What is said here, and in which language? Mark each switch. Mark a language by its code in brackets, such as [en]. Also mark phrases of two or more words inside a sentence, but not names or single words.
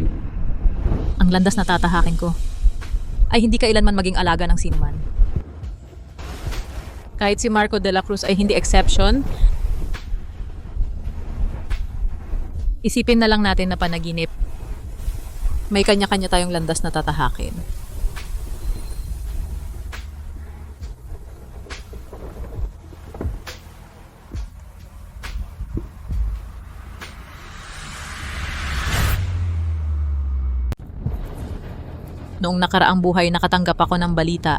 [tl] Ang landas na tatahakin ko ay hindi kailanman maging alaga ng sinuman. Kahit si Marco de la Cruz ay hindi exception, isipin na lang natin na panaginip. May kanya-kanya tayong landas na tatahakin. Noong nakaraang buhay nakatanggap ako ng balita.